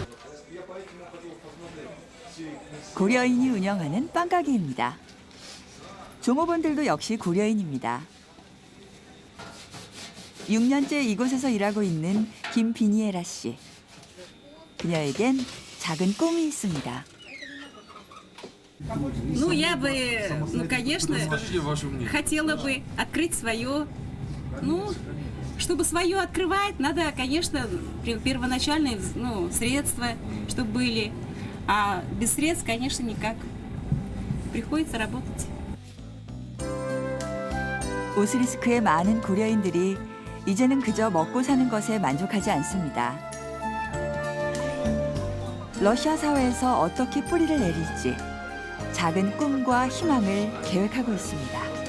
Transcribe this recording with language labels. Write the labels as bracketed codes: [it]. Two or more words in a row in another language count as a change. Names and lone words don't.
[ko] 고려인이 운영하는 빵가게입니다. 종업원들도 역시 고려인입니다. 6년째 이곳에서 일하고 있는 김비니에라 씨. 그녀에겐 작은 꿈이 있습니다. [ru] Ну, я бы, ну, конечно, хотела бы открыть свое. Ну, чтобы свое открывать, надо, конечно, первоначальные, ну, средства, чтобы были. А без средств, конечно, никак. Приходится работать. [ko] 우스리스크의 많은 고려인들이 이제는 그저 먹고 사는 것에 만족하지 않습니다. 러시아 사회에서 어떻게 뿌리를 내릴지 작은 꿈과 희망을 계획하고 있습니다.